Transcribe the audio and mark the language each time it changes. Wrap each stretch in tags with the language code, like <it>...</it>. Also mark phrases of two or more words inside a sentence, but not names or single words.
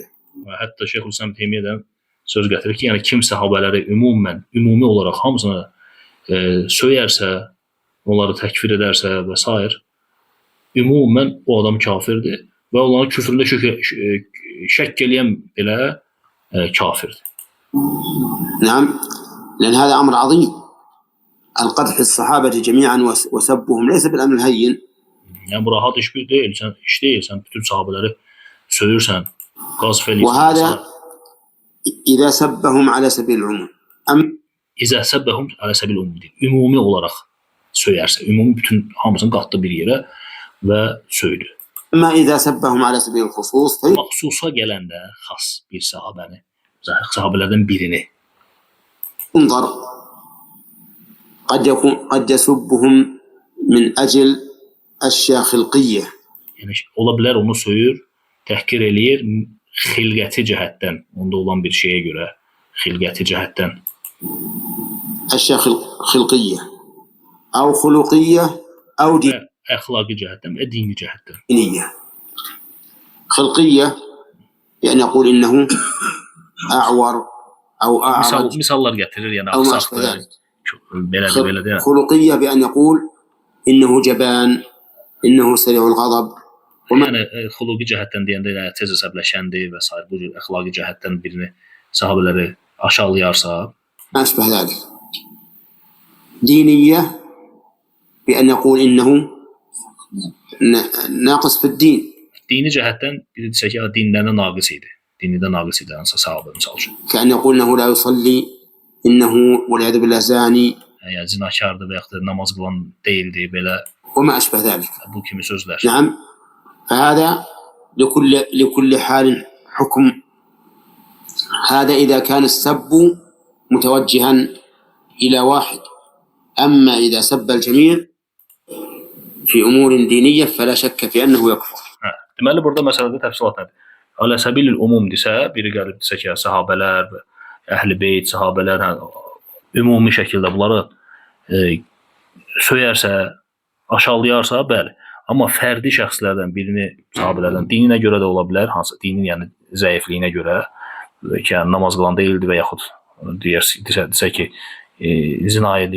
<az>Və hətta Şeyxülislam Teymiyədən söz gətirir ki, yəni kim sahabeləri ümumi olaraq hamısını söyərsə, onları təkfir edərsə və s. ümumən o adam kafirdir və onların küfründə şək eləyən belə kafirdir.</az> <ar>نعم، لأن هذا أمر عظيم. القدح الصحابة جميعا وسبهم ليس بالأمر الهين.</ar> <az>Yəni bu rahat iş deyil, sən bütün sahabeləri söyürsən, qazf eləyirsən.</az> <ar>وهذا إذا سبهم على سبيل العموم. إذا سبهم على سبيل العموم.</ar> <az>Ümumi olaraq söyərsə, ümumi bütün hamısını qatdı bir yerə və söydü.</az> <ar>أما إذا سبهم على سبيل الخصوص</ar> <az>Xüsusa gələndə xas bir sahabəni, sahabelərdən birini</az> <ar>انظر، قد يسبهم من أجل أشياء خلقية.</ar> <az>yəni ola bilər onu söyür, təhqir eləyir xilqəti cəhətdən, onda olan bir şeyə görə, xilqəti cəhətdən.</az> <ar>أشياء خلقية أو خلقية أو</ar> <az>Və əxlaqi cəhətdən və dini cəhətdən.</az> <ar>دينية. خلقية يعني يقول إنه أعور أو أعرج</ar> <az>Misallar gətirir, yəni</az> <ar>أو ما</ar> <az>axsaqdır,</az> <ar>أشبه ذلك.</ar> <az>belədir.</az> <ar>خلقية بأن يقول إنه جبان، إنه سريع الغضب.</ar> <az>Yəni xuluqi cəhətdən deyəndə yəni tez əsəbləşəndir və s. bu cür əxlaqi cəhətdən birini sahabeləri aşağılayarsa,</az> <ar>ما أشبه ذلك. دينية بأن يقول إنه ناقص في الدين.</ar> <az>dini cəhətdən biri desə ki, dinlərində naqis idi. Dində naqis idi hansı sahabə misal üçün.</az> <ar>كأن يقول إنه لا يصلي، إنه والعياذ بالله زاني</ar> <az>Yəni zinakardır və yaxud da namaz qılan deyildi belə</az> <ar>وما أشبه ذلك.</ar> <az>bu kimi sözlər.</az> <ar>نعم، فهذا لكل حال حكم. هذا إذا كان السب متوجها إلى واحد. أما إذا سب الجميع في أمور دينية فلا شك في أنه يكفر.</ar> <az>Deməli burada məsələdə təfsilat nədir?</az> <ar>على سبيل العموم</ar> <az>desə, biri gəlib desə ki, sahabelər, Əhl-i Beyt, sahabelər ümumi şəkildə bunları söyərsə, aşağılayarsa, bəli. Amma fərdi şəxslərdən birini, sahabelərdən dininə görə də ola bilər, hansı dinin yəni zəifliyinə görə ki, yəni, namaz qılan deyildi və yaxud desə ki, zina edirdi və s.</az>